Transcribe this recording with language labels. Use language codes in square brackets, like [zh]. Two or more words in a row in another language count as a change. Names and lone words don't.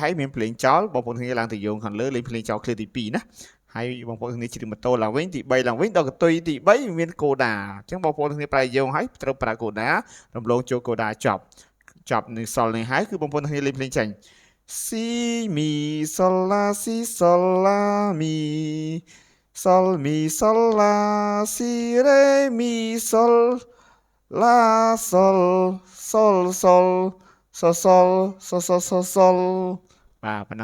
[km] ហើយមានភ្លេងចោលបងប្អូនគ្នាឡើងទៅយោងខាងលើលេងភ្លេងចោលឃ្លាទី2ណាហើយបងប្អូនគ្នាច្រៀងម៉ូតូឡើងវិញទី3ឡើងវិញដល់កតុយទី 3មានកូដាអញ្ចឹងបងប្អូនគ្នាប្រើយោងហើយត្រូវប្រើកូដារំលងចូលកូដាចប់នឹង សល់នេះហើយគឺបងប្អូនគ្នាលេងភ្លេងចេញ Si Mi Sol La Si Sol La Mi Sol Mi Sol La Si Re Mi Sol La Sol Sol Sol Sol Sol Sol Sol Sol Sol បាទប៉ុណ្ណឹ